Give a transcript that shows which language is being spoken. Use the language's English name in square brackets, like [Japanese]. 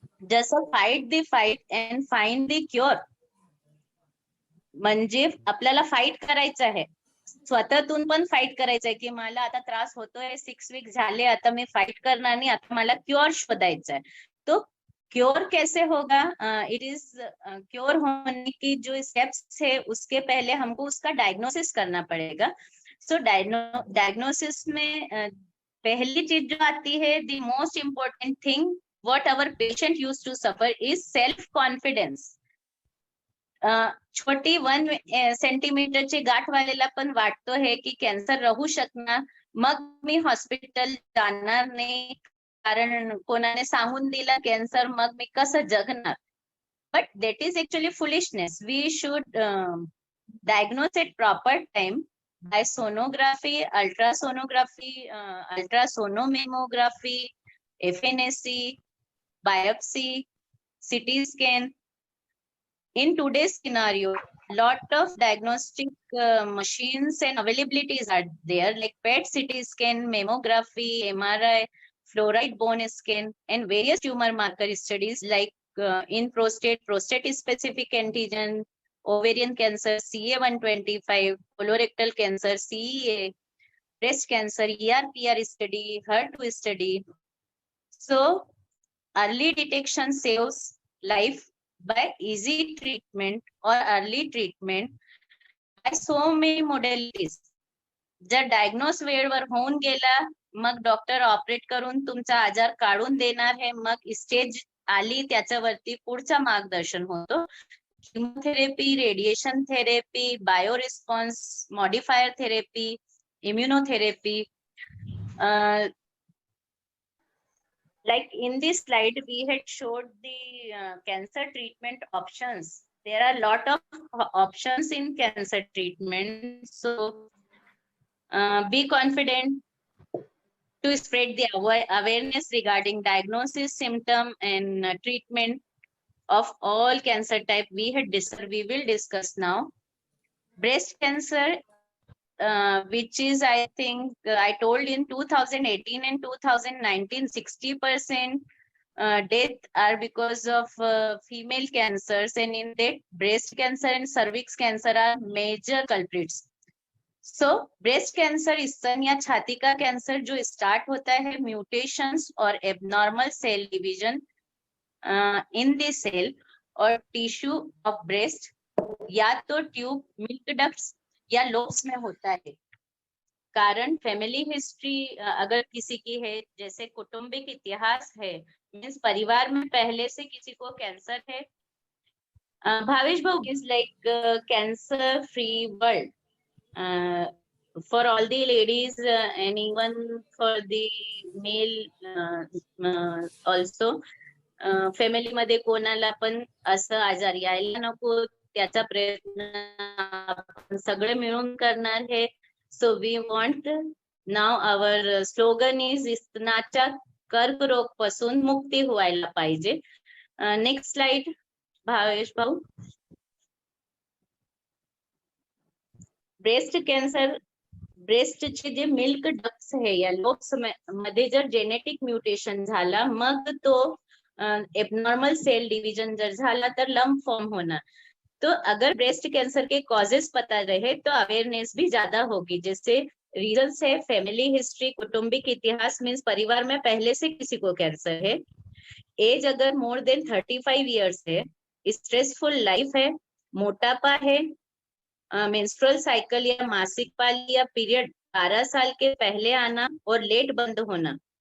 [Marathi] जसं [English] fight the fight and find the cure, [Marathi] म्हणजे आपल्याला फाईट करायचं आहे, स्वतःतून पण फाईट करायचं आहे, की मला आता त्रास होतोय, 6 वीक झाले, आता मी फाईट करणार नाही, आता मला क्योर शोधायचा है. [Hindi] तो क्योर कैसे होगा? इट इज क्योर होने की जो स्टेप्स है, उसके पहले हमको उसका डायग्नोसिस करना पड़ेगा. सो डायग्नोसिस में पहली चीज जो आती है, [English] The most important thing what our patient use to suffer is self confidence. [Marathi] छोटी 1 सेंटीमीटरची गाठ वालेला पण वाटतो है की कॅन्सर राहू शकणार, मग मी हॉस्पिटल जाणार नाही, कारण कोणाने सांगून दिला कॅन्सर, मग मी कसं जगणार. [English] But that is actually foolishness. We should diagnose at proper time by sonography, ultrasonography, ultrasonomammography, FNAC, biopsy, CT scan. In today's scenario, lot of diagnostic machines and availabilities are there, like PET CT scan, mammography, MRI, fluoride bone scan, and various tumor marker studies like in prostate specific antigen, ovarian cancer, CA-125, colorectal cancer, CEA, breast cancer, ER/PR study, HER2 study. So early detection saves life by easy treatment or early treatment by so many modalities. [Marathi] जर diagnose वेळेवर होऊन गेला, मग doctor operate करून तुमचा आजार काढून देणार आहे, मग स्टेज आली त्याच्यावरती पुढचा मार्गदर्शन होतो. Chemotherapy, radiation therapy, bio response, modifier therapy, immunotherapy. [English] Like in this slide, we had showed the cancer treatment options. There are a lot of options in cancer treatment. So be confident to spread the awareness regarding diagnosis, symptom, and treatment of all cancer type we will discuss now. breast cancer, which is, I think, I told in 2018 and 2019, 60% death are because of female cancers, and in that, breast cancer and cervix cancer are major culprits. [Hindi] So, breast cancer स्तन या छाती का cancer जो start होता है mutations और abnormal cell division in the cell और tissue of breast, या तो ट्यूब, मिल्क डक्ट्स या लोब्स में होता है। कारण फैमिली हिस्ट्री अगर किसी की है, जैसे कौटुंबिक इतिहास है, मीन्स परिवार में पहले से किसी को कैंसर है। [Marathi] भावेश भाऊ [English] Is like cancer free world for all the ladies and even for the male also. [Marathi] Family मध्ये कोणाला पण असं आजार यायला नको, त्याचा प्रयत्न आपण सगळे मिळून करणार आहे. [English] so we want now our slogan is [Marathi] स्तनाच्या कर्करोग पासून मुक्ती व्हायला पाहिजे. [English] Next slide Bhavesh भाऊ. [Marathi] ब्रेस्ट कॅन्सर, ब्रेस्टचे जे मिल्क डक्ट्स आहे या लोब्स मध्ये जर जेनेटिक म्युटेशन झाला, मग तो एबनॉर्मल सेल डिवीजन जर झाला तर लंप फॉर्म होना. [Hindi] तो अगर ब्रेस्ट कैंसर के कॉजेस पता रहे तो अवेयरनेस भी ज्यादा होगी. जैसे रीजंस है फैमिली हिस्ट्री, कौटुंबिक इतिहास, मीन्स परिवार में पहले से किसी को कैंसर है, एज अगर मोर देन 35 इयर्स है, स्ट्रेसफुल लाइफ है, मोटापा है, मेंस्ट्रुअल साइकिल या मासिक पाली या पीरियड 12 साल के पहले आना और लेट बंद होना.